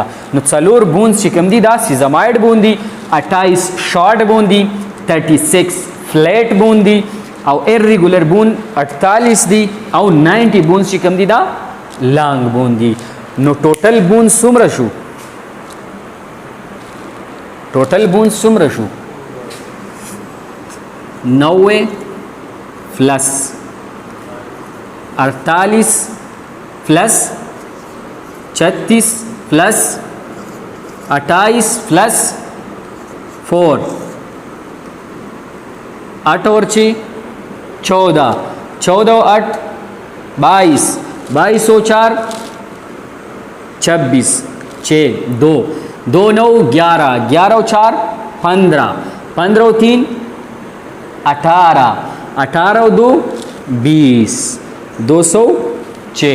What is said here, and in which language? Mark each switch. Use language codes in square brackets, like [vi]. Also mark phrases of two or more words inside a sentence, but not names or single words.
[ps] نو څلور بونز چې کوم دي دا [en] sesamoid bone [ps] دي، 28 [en] short bone [ps] دي، 36 [en] flat bone [ps] دي، او [en] irregular bone [ps] 48 دي، او 90 بونز چې کوم دي دا [en] long bone [ps] دي. نو [en] total bone [ps] څومره شو؟ [en] total bone [ps] څومره شو؟ [ur] 90 پلس 48 پلس 36 پلس 28 پلس 4, 8 اور 6 14، 14 8 22، 22 اور 4 26، 6 2 2 9 11، 11 اور 4 15، 15 اور 3 18، 18 اور 2 20، 206.